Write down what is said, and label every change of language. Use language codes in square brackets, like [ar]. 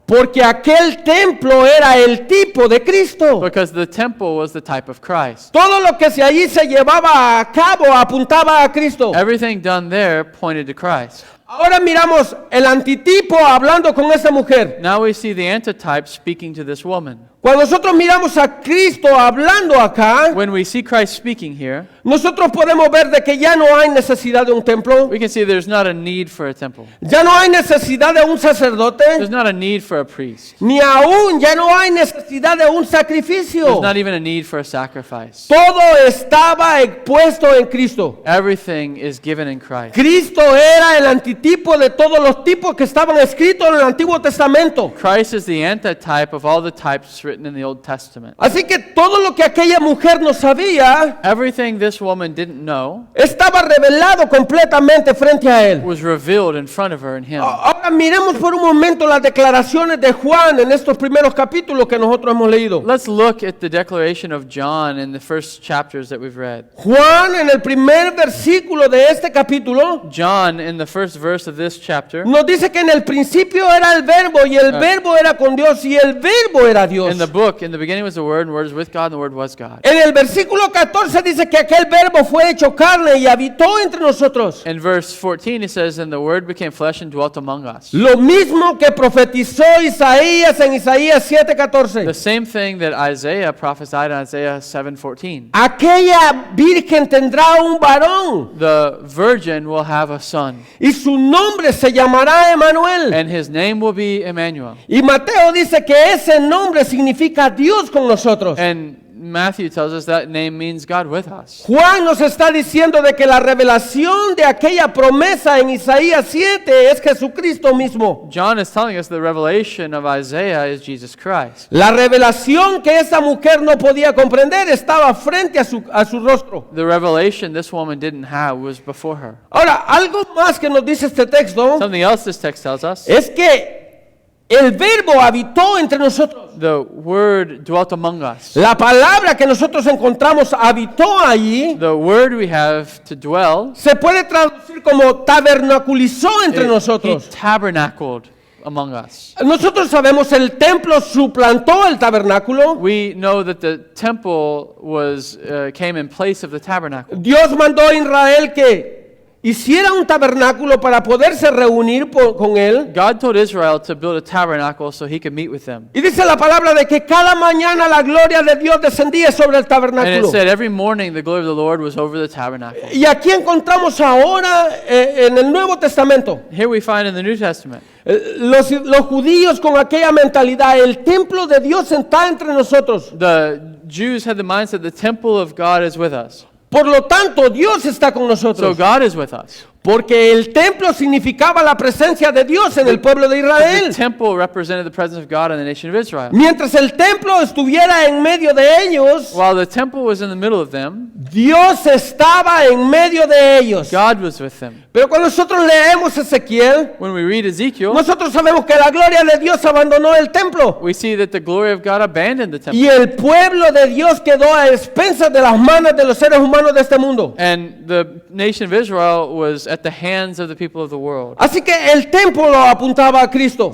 [es] Porque aquel templo era el tipo de Cristo. [en] Because the temple was the type of Christ. [es] Todo lo que allí se llevaba a cabo apuntaba a Cristo. [en] Everything done there pointed to Christ. [es] Ahora miramos el antitipo hablando con esa mujer. [en] Now we see the antitype speaking to this woman. [es] Cuando nosotros miramos a Cristo hablando acá, [en] When we see Christ speaking here, [es] nosotros podemos ver de que ya no hay necesidad de un templo, [en] we can see there's not a need for a temple. [es] ya no hay necesidad de un sacerdote, [en] There's not a need for a priest. [es] ni aún ya no hay necesidad de un sacrificio. [en] There's not even a need for a sacrifice. [es] Todo estaba expuesto en Cristo. [en] Everything is given in Christ. [es] Cristo era el antitipo de todos los tipos que estaban escritos en el Antiguo Testamento. [en] Christ is the antitype of all the types written in the Old Testament. [es] Así que todo lo que aquella mujer no sabía [en] Everything this woman didn't know [es] estaba revelado completamente frente a él. [en] was revealed in front of her and him. [es] Ahora miremos por un momento las declaraciones de Juan en estos primeros capítulos que nosotros hemos leído. [en] Let's look at the declaration of John in the first chapters that we've read. [es] Juan en el primer versículo de este capítulo [en] John, in the first verse of this chapter, [es] nos dice que en el principio era el verbo y el verbo era con Dios y el verbo era Dios. [en] in the book, in the beginning was the Word, and the Word was with God, and the Word was God. [es] En el versículo 14 dice que aquel verbo fue hecho carne y habitó entre nosotros. [en] In verse 14 it says, and the Word became flesh and dwelt among us. [es] Lo mismo que profetizó Isaías en Isaías [en] The [es] 7:14. [en] same thing that Isaiah prophesied in Isaiah 7:14. [es] Aquella virgen tendrá un varón [en] The virgin will have a son, [es] y su nombre se llamará Emanuel. [en] and his name will be Emmanuel. [es] Y Mateo dice que ese nombre significa Dios con nosotros. [en] And Matthew tells us that name means God with us. [es] Juan nos está diciendo de que la revelación de aquella promesa en Isaías 7 es Jesucristo mismo. [en] John is telling us the revelation of Isaiah is Jesus Christ. [es] La revelación que esa mujer no podía comprender estaba frente a su rostro. [en] The revelation this woman didn't have was before her. [es] Ahora, algo más que nos dice este texto [en] Something else this text tells us. [es] es que el verbo habitó entre nosotros. [en] The Word dwelt among us. [es] La palabra que nosotros encontramos habitó allí [en] The word we have to dwell, [es] se puede traducir como tabernaculizó entre [en] he [es] nosotros. [en] tabernacled among us. [es] Nosotros sabemos el templo suplantó el tabernáculo. [en] We know that the temple came in place of the tabernacle. [es] Dios mandó a Israel que hiciera un tabernáculo para poderse reunir con él. [en] God told Israel to build a tabernacle so he could meet with them. [es] Y dice la palabra de que cada mañana la gloria de Dios descendía sobre el [en] And it [es] tabernáculo. [en] said every morning the glory of the Lord was over the tabernacle. [es] Y aquí encontramos ahora en el Nuevo Testamento [en] Here we find in the New Testament, [es] los judíos con aquella mentalidad, el templo de Dios está entre nosotros. [en] the Jews had the mindset the temple of God is with us. [es] Por lo tanto, Dios está con [en] So [es] nosotros. [en] God is with us. [es] Porque el templo significaba la presencia de Dios en el pueblo de [en] The [es] Israel. [en] temple represented the presence of God in the nation of Israel. [es] Mientras el templo estuviera en medio de ellos, [en] While the temple was in the middle of them, [es] Dios estaba en medio de ellos. [en] God was with them. [es] Pero cuando nosotros leemos Ezequiel, [en] When we read Ezekiel, [es] nosotros sabemos que la gloria de Dios abandonó el templo. [en] we see that the glory of God abandoned the temple. [es] Y el pueblo de Dios quedó a expensas de las manos de los seres humanos de este mundo. [en] And the nation of Israel was at the hands of the people of the world. [es] Así que el templo apuntaba a Cristo.